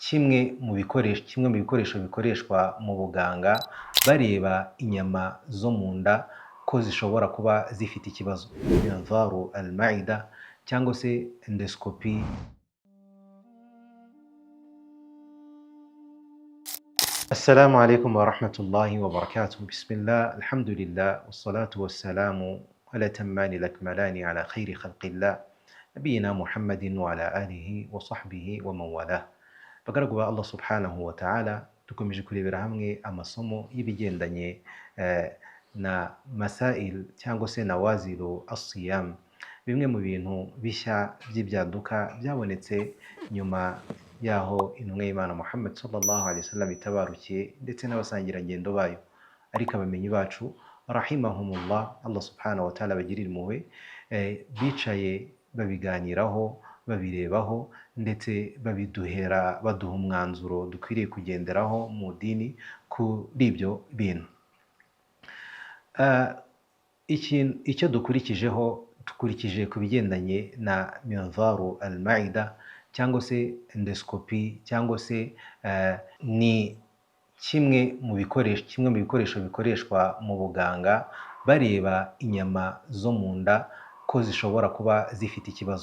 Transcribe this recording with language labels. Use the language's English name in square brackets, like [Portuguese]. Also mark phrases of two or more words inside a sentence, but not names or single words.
[Kinyarwanda] kimwe mu bikoresho bikoreshwa mu buganga bareba inyama zo mu nda ko zishobora kuba zifite ikibazo, [Arabic] منظار المائدة [Kinyarwanda] cyangwa se endoscopy. [Arabic] السلام عليكم ورحمة الله وبركاته. بسم الله، الحمد لله، والصلاة والسلام على الأتمين الأكملين على خير خلق الله، نبينا محمد وعلى آله وصحبه ومن والاه. [Kinyarwanda] Bagaragu ba Allah [Arabic] سبحانه وتعالى, [Kinyarwanda] dukomeje kurebera hamwe amasomo y'ibigendanye na masail cyangwa se [Arabic] نوازل الصيام, [Kinyarwanda] bimwe mu bintu bishya by'ibyaduka byabonetse nyuma yaho intumwa y'Imana Muhammad [Arabic] صلى الله عليه وسلم [Kinyarwanda] itabarukiye ndetse n'abasangirangendo bayo, ariko abamenyi bacu rahimahumullah, Allah [Arabic] سبحانه وتعالى [Kinyarwanda] bagirira impuhwe, bicaye babiganiraho, babirebaho ndetse baduha umwanzuro dukwiriye kugenderaho mu dini kuri ibyo bintu. Icyo dukurikije ku bigendanye na [Arabic] منظار المائدة [Kinyarwanda] cyangwa se endoscopy cyangwa se ni kimwe mu bikoresho bikoreshwa mu buganga bareba inyama zo mu nda ko zishobora kuba zifite ikibazo.